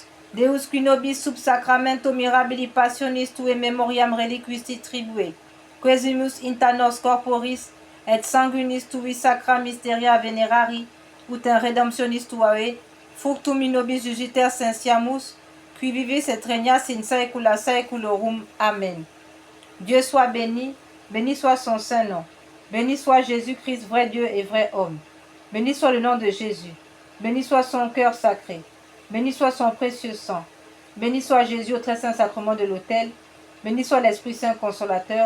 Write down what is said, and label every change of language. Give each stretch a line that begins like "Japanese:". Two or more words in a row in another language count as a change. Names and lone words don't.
Latin: Deus qui nobis sub sacramento mirabili passionis tue memoriam reliquisti tribue, quesimus inta nos corporis et sanguinis tui sacra mysteria venerari, ut in redemptionis tuae, fructum in nobis jugiter sensiamus, qui vivis et regnas in saecula saeculorum. Amen.
French: Dieu soit béni, béni soit son saint nom. Béni soit Jésus-Christ, vrai Dieu et vrai homme. Béni soit le nom de Jésus. Béni soit son cœur sacré. Béni soit son précieux sang. Béni soit Jésus au très saint sacrement de l'autel. Béni soit l'Esprit Saint consolateur.